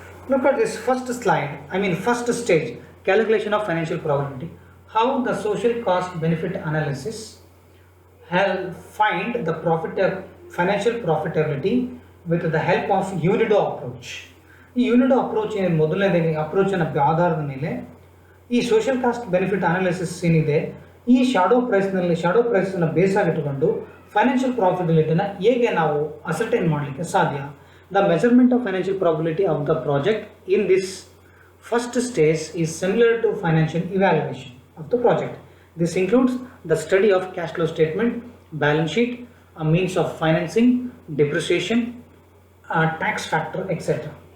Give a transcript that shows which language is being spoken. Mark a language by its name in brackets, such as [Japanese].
[English] Look at this first slide, first stage, calculation of financial probability. How the social cost benefit analysis help find the financial profitability with the help of UNIDO approach. [Kannada] ಈ UNIDO approach ಮೊದಲನೇ approach ಆಧಾರದ ಮೇಲೆ ಈ social cost benefit analysis ಏನಿದೆ, ಈ shadow ಪ್ರೈಸ್ನ base ಆಗಿಟ್ಟುಕೊಂಡು financial ಪ್ರಾಫಿಟಬಿಲಿಟಿನ ಹೇಗೆ ನಾವು ಅಸರ್ಟೈನ್ ಮಾಡಲಿಕ್ಕೆ ಸಾಧ್ಯ. [English] The measurement of financial probability of the project in this first stage is similar to financial evaluation of the project. This includes the study of cash flow statement, balance sheet, a means of financing, depreciation, tax factor, etc.